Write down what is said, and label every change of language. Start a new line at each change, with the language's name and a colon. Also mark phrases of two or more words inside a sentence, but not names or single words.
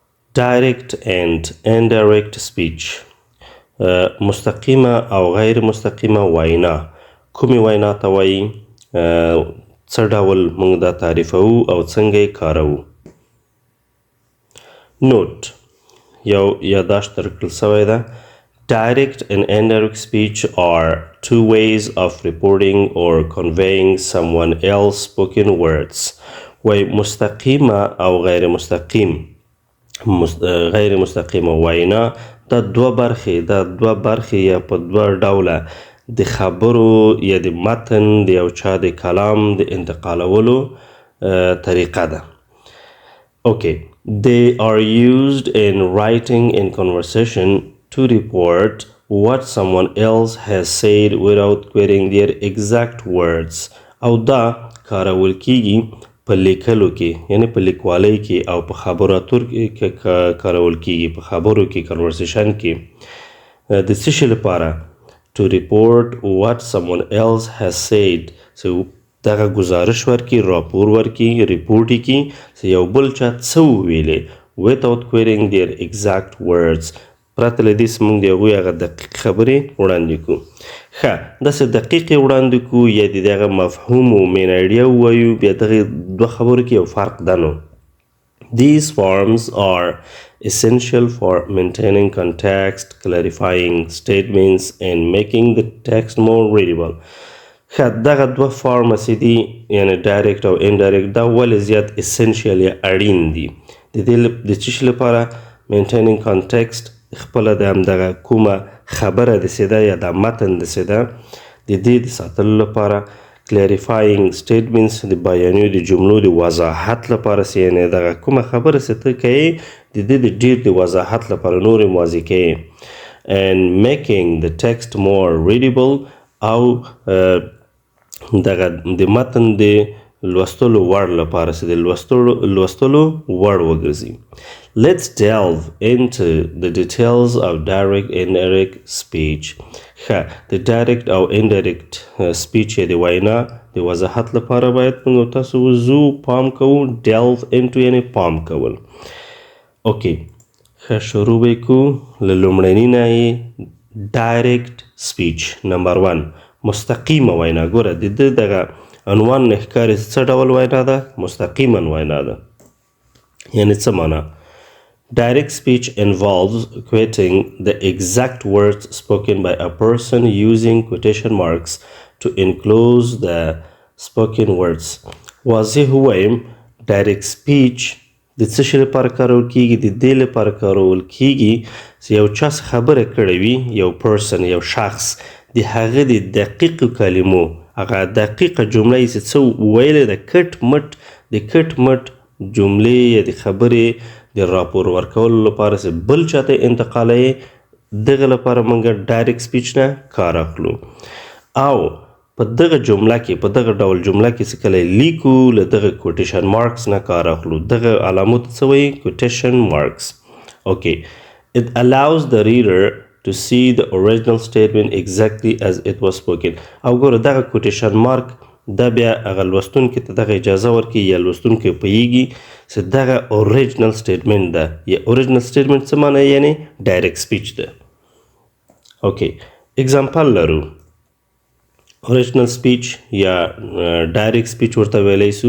English: direct and indirect speech.
Pashto: مستقیمه او غیر مستقیمه وینا کومې وینا ته وایي څه ډول موږ دا تعریفوو او څنګه یې کاروو. نوٹ یو یاداشت درکړل سوی ده.
English: Direct and indirect speech are two ways of reporting or conveying someone else spoken words.
Pashto: وای مستقیمه او غیر مستقیمه وینا دا دوه برخې یا په دوه ډوله د خبرو یا د متن د یو چا د کلام د انتقالولو طریقه ده.
English: Okay, they are used in writing in conversation to report what someone else has said without quoting their exact words.
Pashto: او دا کارول کیږي په لیکلو کې یعنی په لیکوالۍ کې او په خبرو اترو کې کارول کیږي. په خبرو کې کنورسیشن کې د څه شي لپاره؟
English: to report what someone else has said.
Pashto: So دغه گزارش ورکي، راپور ورکي، ریپورټ یې کي چې یو بل چا څه وویلې
English: without quoting their exact words.
Pashto: پرته له دې چې موږ د هغوی هغه دقیق خبرې وړاندې کړو. ښه داسې دقیقې وړاندې کړو یا د دغه مفهوم و
English: main idea
Pashto: ووایو، بیا دغې دوه خبرو کې یو فرق ده.
English: نو These forms are essential for maintaining context, clarifying statements and making the text more readable.
Pashto: ښه دغه دوه فارمه چې دي یعنی ډایرکټ او انډایرکټ دا ولې زیات اسنشیل یا اړین دي؟ د دې د څه شي لپاره؟
English: maintaining context
Pashto: خپله د همدغه کومه خبره داسې ده یا دا متن داسې ده د دې د ساتلو لپاره.
English: clarifying statements
Pashto: د بیانیو د جملو د وضاحت لپاره چې یعنې دغه کومه خبره چې ته کوې د دې د ډېر د وضاحت لپاره نورې واضح کوې.
English: and making the text more readable
Pashto: او دغه د متن د لوستلو وړ لپاره چې د لوستلو وړ وګرځي.
English: Let's delve into the details of direct and indirect speech.
Pashto: ښه د direct او
English: indirect speech
Pashto: د وینا د وضاحت لپاره باید موږ تاسو وضو پام کوو.
English: delve into
Pashto: یعنې پام کول. اوکې ښه شروع به یې کوو له لومړني نه یې
English: direct speech.
Pashto: نمبر 1 مستقیمه وینا. ګوره د ده دغه عنوان نه ښکاري څه ډول وینا ده؟ مستقیما وینا ده. یعنې څه معنا؟
English: Direct speech involves quoting the exact words spoken by a person using quotation marks to enclose the spoken words.
Pashto: واضح ووایم
English: direct speech
Pashto: د څه شي لپاره کارول کیږي؟ د دې لپاره کارول کیږي چې یو چا خبره کړې وي، یو person یو شخص د هغه د دقیقو کلمو هغه دقیقه جمله یې چې څه ویلې د کټ مټ جملې یا د خبرې د راپور ورکولو لپاره چې بل چاته انتقالوي، دغه لپاره موږ
English: direct speech
Pashto: نه کار اخلو. او په دغه جمله کې په دغه ډول جمله کې چې کله لیکو له دغه
English: quotation marks
Pashto: نه کار اخلو. دغه علامو ته څه وایي؟
English: quotation marks. اوکې it allows the reader to see the original statement exactly as it was spoken.
Pashto: او ګوره دغه
English: quotation mark
Pashto: دا بیا هغه لوستونکي ته دغه اجازه ورکوي یا لوستونکی پوهیږي چې دغه
English: original statement
Pashto: ده یا
English: original statement
Pashto: څه معنی؟ یعنې
English: direct speech
Pashto: ده.
English: okay example
Pashto: لرو.
English: original speech
Pashto: یا
English: direct speech
Pashto: ورته ویلی سو.